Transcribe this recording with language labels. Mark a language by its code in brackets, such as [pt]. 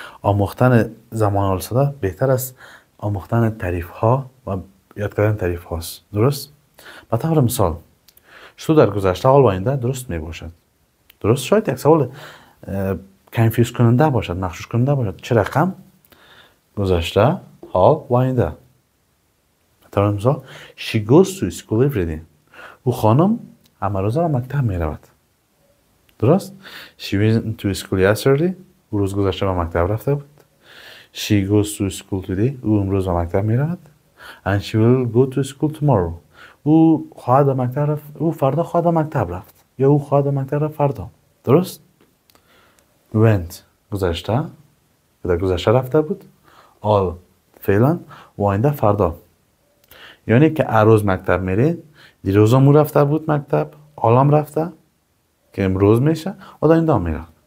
[fa] آموختن زمان آل ساده بهتر از آموختن تعریف‌ها و یاد کردن تعریف هاست. درست؟ به طور مثال چطور در گذشته، حال و آینده درست میباشد. درست؟ شاید یک سوال کنفیوز کننده باشد، مغشوش کننده باشد. چه رقم؟ گذشته، حال و آینده. به طور مثال [en] she goes to school every day. [fa] او خانم همه روزه به مکتب میرود. درست؟ [en] she went to school yesterday. [fa] او روز گذشته به مکتب رفته بود. [en] she goes to school today. [fa] او امروز به مکتب میرود. [en] and she will go to school tomorrow. [fa] او خواهد به مکتب رفت. او فردا خواهد به مکتب رفت. یا او خواهد به مکتب رفت فردا. درست؟ went گذشته، در گذشته رفته بود. all فعلا و آینده فردا. یعنی که هر روز مکتب میره. دیروز هم رفته بود مکتب، حالا هم رفته که امروز میشه و آینده هم میره.